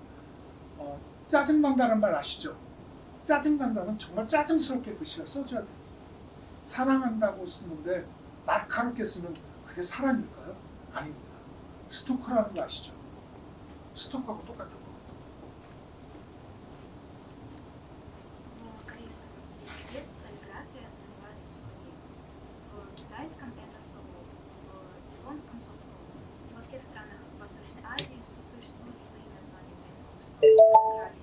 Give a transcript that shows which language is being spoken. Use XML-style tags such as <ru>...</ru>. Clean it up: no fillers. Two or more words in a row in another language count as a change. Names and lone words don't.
<ko>짜증난다는 말 아시죠? 짜증난다는 정말 짜증스럽게 글씨가 써줘야 돼요. 사랑한다고 쓰는데 날카롭게 쓰면 그게 사랑일까요? 아닙니다. 스토커라는 거 아시죠? 스토커하고 똑같은 겁니다.</ko> <ru>В корейском языке каллиграфия называется суни. В китайском это сову, в японском сову. И во всех странах Восточной Азии существуют свои названия для искусства каллиграфии.</ru>